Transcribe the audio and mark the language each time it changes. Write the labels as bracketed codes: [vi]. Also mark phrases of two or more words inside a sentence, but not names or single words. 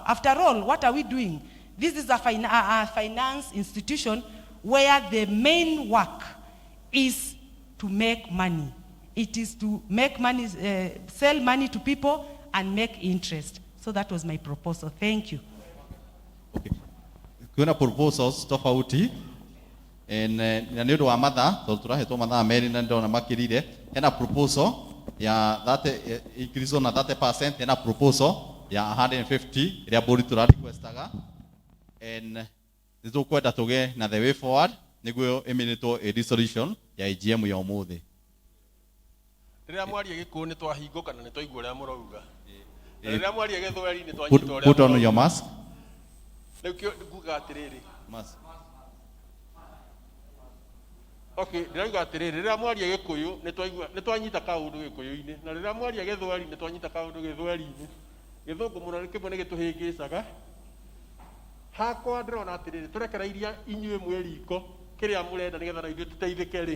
[en] After all, what are we doing? This is a finance institution where the main work is to make money. It is to make money, sell money to people and make interest. So that was my proposal. Thank you. Okay. [ki] Kuna proposals tofauti na nĩ ũndũ wa mathaa tondũ tũrahetwo mathaa merĩ na ndona makĩrire. Hena proposal ya 30 increase na 30%, hena proposal ya 150 ĩrĩa board tũra-requestaga, and nĩ tũkwenda tũgĩe na [en] the way forward [ki] nĩguo ĩminĩtwo [en] a resolution [ki] ya AGM ya ũmũthĩ. Rĩrĩa mwaria Gĩkũyũ nĩ twahingũka na nĩ twaigua ũrĩa mũrauga. Rĩrĩa mwaria Gĩthweri nĩ twanyita ũrĩa. [en] Put on your mask. [ki] Rĩu nguga atĩrĩrĩ. Mask. Okay, ndĩrauga atĩrĩrĩ, rĩrĩa mwaria Gĩkũyũ nĩ twanyita kaũndũ Gĩkũyũ-inĩ, na rĩrĩa mwaria Gĩthweri nĩ twanyita kaũndũ Gĩthweri-inĩ. Gĩthũngũ mũno kĩmwe nĩ gĩtũhĩngĩcaga. Hakwa ndĩrona atĩrĩrĩ, tũrekereiria inyuĩ mwĩriko kĩrĩa mũrenda nĩgetha na ithuĩ tũteithĩke rĩ.